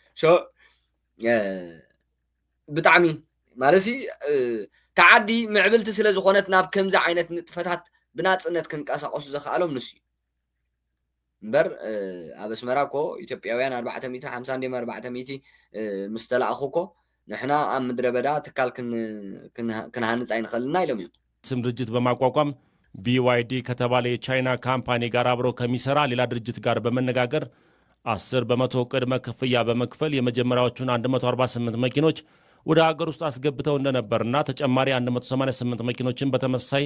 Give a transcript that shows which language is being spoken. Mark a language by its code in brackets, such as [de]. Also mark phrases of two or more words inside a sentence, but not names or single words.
[ti] ብጣዕሚ ማለሲ ተዓዲ ምዕብልቲ ስለ ዝኾነት ናብ ከምዚ ዓይነት ንጥፈታት ብናፅነት ክንቀሳቀሱ ዘኽኣሎም ንሱ እዩ እምበር ኣብ ኣስመራ እኮ ኢትዮጵያውያን 450 ምስ ተለኣኹ እኮ ንሕና ኣብ ምድረ በዳ ትካል ክንሃንፅ ኣይንኽእልና ኢሎም እዮም። [am] ስም ድርጅት በማቋቋም BYD ከተባለ የቻይና ካምፓኒ ጋር አብሮ ከሚሰራ ሌላ ድርጅት ጋር በመነጋገር 10% ቅድመ ክፍያ በመክፈል የመጀመሪያዎቹን 148 መኪኖች ወደ ሀገር ውስጥ አስገብተው እንደነበርና ተጨማሪ 188 መኪኖችን በተመሳሳይ